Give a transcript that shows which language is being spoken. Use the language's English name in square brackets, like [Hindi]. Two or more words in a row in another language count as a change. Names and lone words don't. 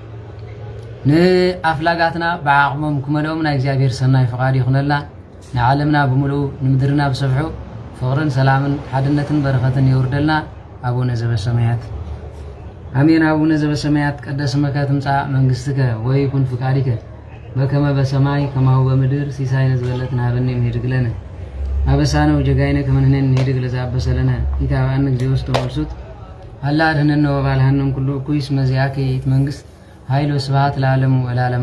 [Tigrinya] ንኣፍላጋትና ብዓቕሞም ክመልኦም ናይ እግዚአብሔር ሰናይ ፍቓድ ይኹነልና ንዓለምና ብምሉእ ንምድርና ብሰብሑ ፍቕርን ሰላምን ሓድነትን በረኸትን የውርደልና [Geez] አቡነ ዘበሰማያት አሜን። አቡነ ዘበሰማያት ቀደስ ስመከ ትምጻእ መንግሥትከ ወይኩን ፍቃድከ በከመ በሰማይ ከማሁ በምድር ሲሳይነ ዝበለጥና ሀበነ ንሄድግ ለነ አበሳነ ወጀጋይነ ከመ ንሕነኒ ንሄድግ ለዘአበሰለነ ኢታብአነ እግዚኦ ውስተ መልሱት አላ አድኅነነ ወባልሐነ ኩሉ እኩይ እስመ ዚአከ ይእቲ መንግሥት ኃይል ወስብሐት ለዓለሙ ወለዓለሙ